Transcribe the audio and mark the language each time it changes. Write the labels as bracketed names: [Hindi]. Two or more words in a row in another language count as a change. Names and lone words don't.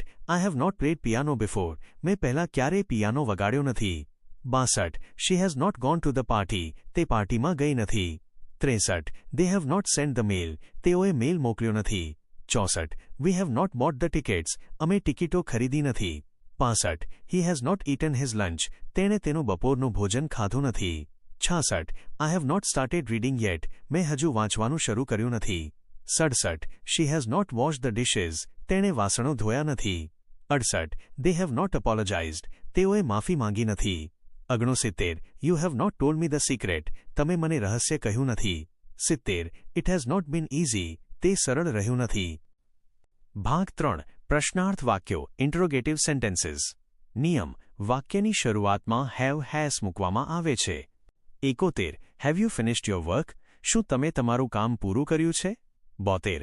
[English] I have not played piano before [Gujarati] મેં પહેલાં ક્યારેય પિયાનો વગાડ્યો નથી. [English] 62. She has not gone to the party [Gujarati] તે પાર્ટીમાં ગઈ નથી. [English] 63. They have not send the mail [Gujarati] તેઓએ મેલ મોકલ્યો નથી. [English] 64. We have not bought the tickets [Gujarati] અમે ટિકિટો ખરીદી નથી. [English] 65. He has not eaten his lunch. [Gujarati] તેણે તેનું બપોરનું ભોજન ખાધું નથી. 66. [English] I have not started reading yet. [Gujarati] મેં હજુ વાંચવાનું શરૂ કર્યું નથી. 67. [English] She has not washed the dishes. [Gujarati] તેણે વાસણો ધોયા નથી. 68. [English] They have not apologized. [Gujarati] તેઓએ માફી માંગી નથી. 69. [English] You have not told me the secret. [Gujarati] તમે મને રહસ્ય કહ્યું નથી. 70. [English] It has not been easy. [Gujarati] તે સરળ રહ્યું નથી. ભાગ 3. પ્રશ્નાર્થ વાક્યો [English] interrogative sentences. [Gujarati] નિયમ: વાક્યની શરૂઆતમાં [English] have has [Gujarati] મૂકવામાં આવે છે. 71. [English] Have you finished your work? [Gujarati] શું તમે તમારું કામ પૂરું કર્યું છે? 72.